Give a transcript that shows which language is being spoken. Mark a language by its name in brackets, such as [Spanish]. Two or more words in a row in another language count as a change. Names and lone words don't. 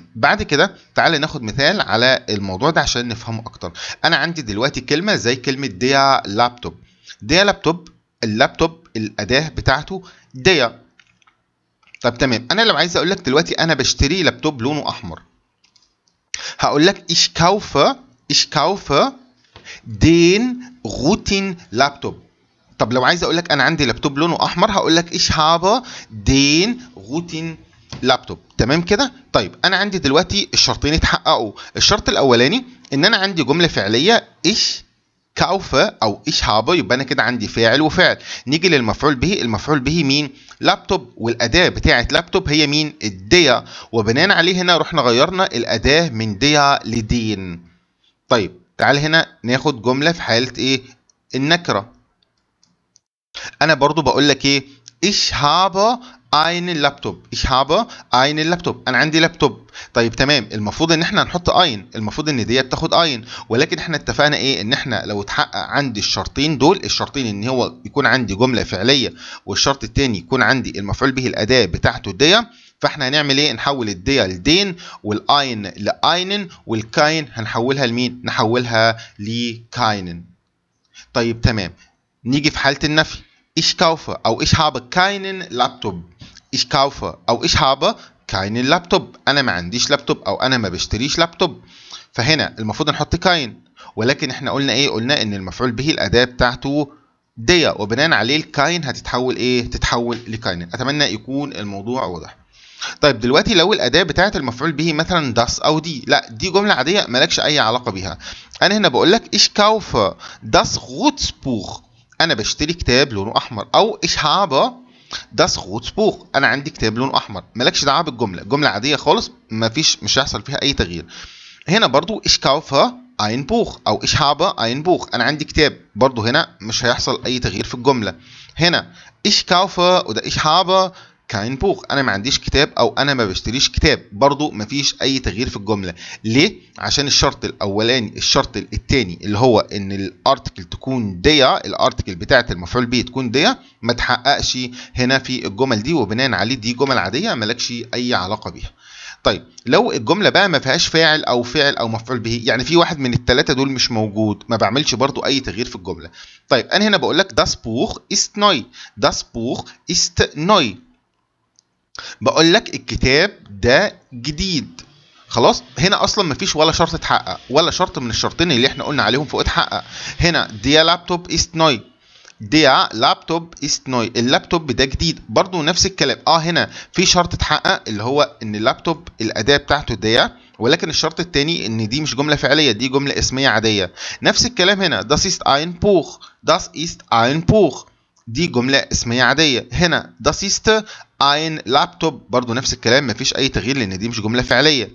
[Arabic] بعد كده تعالى ناخد مثال على الموضوع ده عشان نفهمه اكتر. انا عندي دلوقتي كلمه زي كلمه ديا لابتوب. ديا لابتوب، اللابتوب الاداه بتاعته ديا. طب تمام. انا لو عايز اقول لك دلوقتي انا بشتري لابتوب لونه احمر، هقول لك [German] ich kaufe den roten Laptop. [Arabic] طب لو عايز اقول لك انا عندي لابتوب لونه احمر هقول لك [German] ich habe den roten [Arabic] لابتوب. تمام كده. طيب انا عندي دلوقتي الشرطين اتحققوا. الشرط الاولاني ان انا عندي جمله فعليه [German] ich kaufe [Arabic] او [German] ich habe، [Arabic] يبقى انا كده عندي فاعل وفعل. نيجي للمفعول به. المفعول به مين؟ لابتوب، والاداه بتاعه لابتوب هي مين؟ الديا. وبناء عليه هنا رحنا غيرنا الاداه من ديا لدين. طيب تعال هنا ناخد جمله في حاله ايه؟ النكره. انا برضو بقول لك ايه؟ [German] ich habe einen Laptop. ich habe einen Laptop. [Arabic] انا عندي لابتوب. طيب تمام. المفروض ان احنا هنحط اين، المفروض ان دي بتاخد اين، ولكن احنا اتفقنا ايه؟ ان احنا لو اتحقق عندي الشرطين دول، الشرطين ان هو يكون عندي جمله فعليه والشرط الثاني يكون عندي المفعول به الاداه بتاعته دي، فاحنا هنعمل ايه؟ نحول الديا لدين، والاين لاينن، والكاين هنحولها لمين؟ نحولها لكاينن. طيب تمام. نيجي في حاله النفي. [German] ich kaufe أو ich habe keinen Laptop. ich kaufe أو ich habe keinen Laptop. [Arabic] أنا ما عنديش لابتوب أو أنا ما بشتريش لابتوب. فهنا المفروض نحط كاين، ولكن احنا قلنا ايه؟ قلنا ان المفعول به الأداة بتاعته دي، وبناء عليه الكاين هتتحول ايه؟ تتحول لكاين. أتمنى يكون الموضوع واضح. طيب دلوقتي لو الأداة بتاعت المفعول به مثلا das أو دي، لا دي جملة عادية مالكش أي علاقة بيها. أنا هنا بقول لك [German] ich kaufe das Rotsbuch. [Arabic] انا بشتري كتاب لونه احمر، او [German] ich habe das Rotsbuch. [Arabic] انا عندي كتاب لونه احمر. مالكش دعوه بالجمله، جمله عاديه خالص مش هيحصل فيها اي تغيير. هنا برضو [German] ich kaufe ein Buch او ich habe ein Buch. [Arabic] انا عندي كتاب، برضو هنا مش هيحصل اي تغيير في الجمله. [German] هنا ich kaufe وده ich habe kein Buch. [Arabic] انا ما عنديش كتاب او انا ما بشتريش كتاب، برضو مفيش اي تغيير في الجمله. ليه؟ عشان الشرط الاولاني، الشرط الثاني اللي هو ان الارتكل تكون ديا، الارتكل بتاعه المفعول به تكون ديا، ما تحققش هنا في الجمل دي، وبناء عليه دي جمل عاديه مالكش اي علاقه بيها. طيب لو الجمله بقى ما فيهاش فاعل او مفعول به، يعني في واحد من الثلاثه دول مش موجود، ما بعملش برضو اي تغيير في الجمله. طيب انا هنا بقول لك [German] das Buch ist neu. das Buch ist neu. [Arabic] بقول لك الكتاب ده جديد. خلاص. هنا اصلا مفيش ولا شرط اتحقق، ولا شرط من الشرطين اللي احنا قلنا عليهم فوق اتحقق. [German] هنا der Laptop ist neu. der Laptop ist neu. [Arabic] اللابتوب ده جديد، برضو نفس الكلام. هنا في شرط اتحقق اللي هو ان اللابتوب الاداه بتاعته دي، ولكن الشرط الثاني ان دي مش جمله فعليه، دي جمله اسميه عاديه. نفس الكلام هنا [German] das ist ein Buch. das ist ein Buch. [Arabic] دي جملة اسمية عادية. هنا [German] das ist ein Laptop [Arabic] برضو نفس الكلام، مفيش أي تغيير لأن دي مش جملة فعلية.